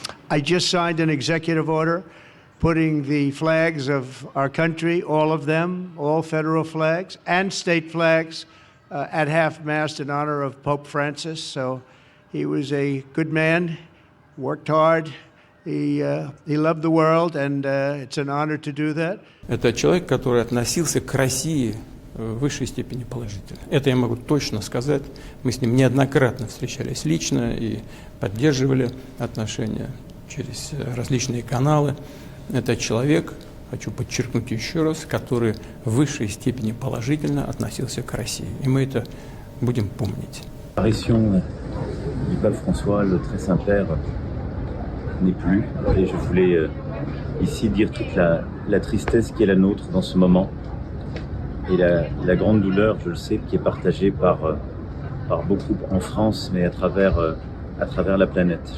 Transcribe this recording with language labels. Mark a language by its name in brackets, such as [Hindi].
[English] I just signed an executive order putting the flags of our country, all of them, all federal flags and state flags, at half-mast in honor of Pope Francis. So he was a good man, worked hard, he loved the world, and it's an honor to do that. [Russian] Это человек, который относился к России в высшей степени положительно. Это я могу точно сказать. Мы с ним неоднократно встречались лично и поддерживали отношения. через различные каналы. Это человек, хочу подчеркнуть еще раз, который в высшей степени положительно относился к России. И мы это будем помнить. [French] L'apparition du pape François, le très Saint-Père, n'est plus. Et je voulais ici dire toute la tristesse qui est la nôtre dans ce moment et la grande douleur, je le sais, qui est partagée par beaucoup en France, mais à travers la planète.